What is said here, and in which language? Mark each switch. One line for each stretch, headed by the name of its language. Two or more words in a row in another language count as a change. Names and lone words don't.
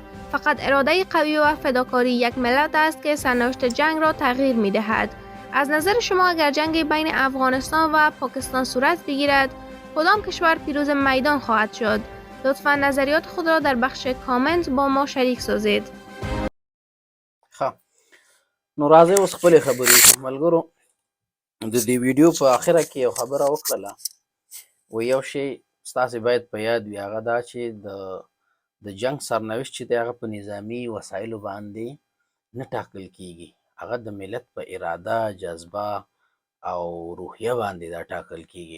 Persian: فقط اراده قوی و فداکاری یک ملت است که سرنوشت جنگ را تغییر می دهد. از نظر شما اگر جنگ بین افغانستان و پاکستان صورت بگیرد کدام کشور پیروز میدان خواهد شد؟ لطفاً نظریات خود را در بخش کامنت با ما شریک سازید.
Pashto: خب نو راځي اوس خپل خبرې ملګرو د دې ویډیو په اخره کې یو خبره وکړله و یو شی ستاسو باید په یاد وي هغه دا چې د جنگ سرنوشت چې دی هغه په نظامی وسایلو باندې نه ټاکل کیږي، هغه د ملت په اراده، جذبه او روحیه باندې دا ټاکل کیږي.